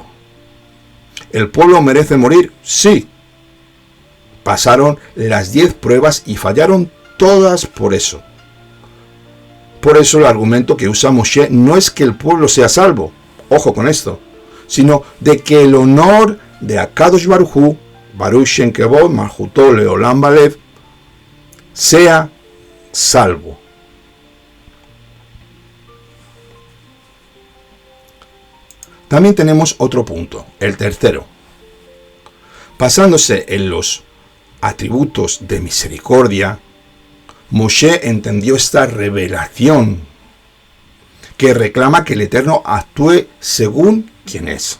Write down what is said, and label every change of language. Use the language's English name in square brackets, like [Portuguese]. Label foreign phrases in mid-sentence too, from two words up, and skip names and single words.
[Spanish] ¿El pueblo merece morir? Sí. Pasaron las 10 pruebas y fallaron todas por eso. Por eso el argumento que usa Moshe no es que el pueblo sea salvo, ojo con esto, sino de que el honor de [Hebrew] הקדוש ברוך הוא ברוך שם כבוד מלכותו לעולם בלב, [Spanish] sea salvo. También tenemos otro punto, el tercero. Basándose en los atributos de misericordia, Moshe entendió esta revelación que reclama que el Eterno actúe según quien es.